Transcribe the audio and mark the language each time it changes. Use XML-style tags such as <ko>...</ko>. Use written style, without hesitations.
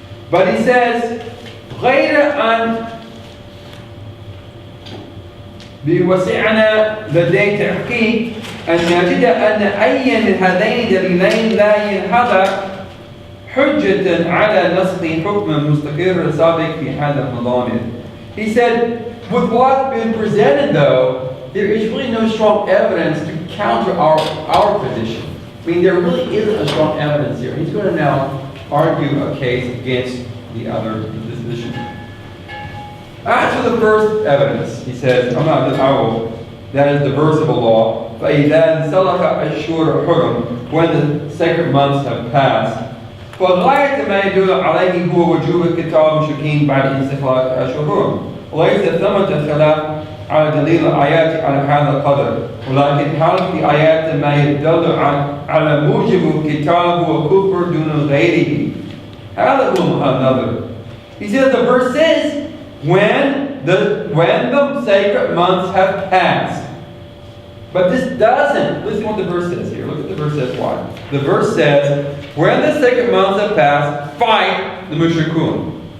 <en>But he says,</en> <ar>غير أن بوسعنا لدي تحقيق أن نجد أن أي من هذين الدليلين لا ينهض حجة على نسخ حكم مستقر سابق في هذا المضامن.</ar> <en>He said, with what's been presented though, there is really no strong evidence to counter our position. I mean, there really isn't a strong evidence here. He's going to now argue a case against the other position. As for the first evidence, he says, that is the verse of the law,</en> <ar>فَإِذَا انْسَلَخَ أَشْهُرُ الْحُرُمُ,</ar> <en>when the sacred months have passed,</en> <ar>فَغَايَةَ مَا يَدُلُّ عَلَيْهِ هُوَ وُجُوبُ قِتَالِ الْمُشْرِكِينَ بَعْدَ انْسِلَاخِ أَشْهُرِ الْحُرُمِ وليس ثمة خلاف على دليل الآيات على هذا القدر ولكن هل في آيات ما يدل على موجب قتال وكفر دون غيره. هذا هو</ar> <en>another. He says the verse says when the sacred months have passed. But this doesn't. Listen to what the verse says here. Look at the verse says what. The verse says when the sacred months have passed, fight the mushrikun.</en>